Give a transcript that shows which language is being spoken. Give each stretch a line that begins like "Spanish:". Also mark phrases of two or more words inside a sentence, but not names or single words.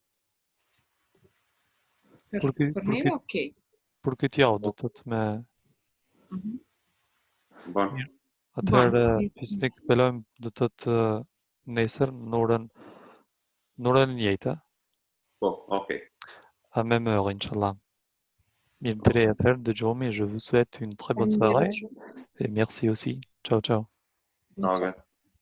Albanian: Për ne, ok. Për këtë javë do të thotë me Mhm.
French: Bon,
Albanian: atëherë
French: Bon.
Albanian: fisnik pelojmë do të thotë nesër në orën e njëjtë. po, ok.
French: À même heure,
Arabic: إن شاء الله.
French: Je vous souhaite une très bonne soirée et merci aussi.
Italian: Ciao, ciao.
French: Bonsoir. Dagat.